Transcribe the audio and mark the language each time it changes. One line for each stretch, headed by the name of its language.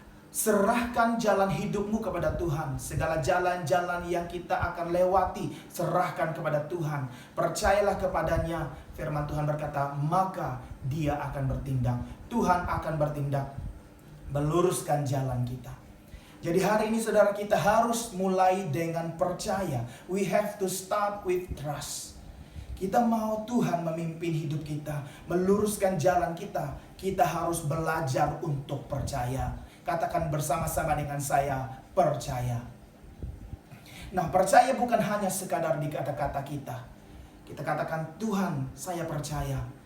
Indonesian: Serahkan jalan hidupmu kepada Tuhan. Segala jalan-jalan yang kita akan lewati, serahkan kepada Tuhan. Percayalah kepadanya. Firman Tuhan berkata, maka Dia akan bertindak. Tuhan akan bertindak, meluruskan jalan kita. Jadi hari ini saudara, kita harus mulai dengan percaya.
English: We have to start with trust.
Indonesian: Kita mau Tuhan memimpin hidup kita, meluruskan jalan kita. Kita harus belajar untuk percaya. Katakan bersama-sama dengan saya, percaya. Nah, percaya bukan hanya sekadar di kata-kata kita. Kita katakan, Tuhan, saya percaya.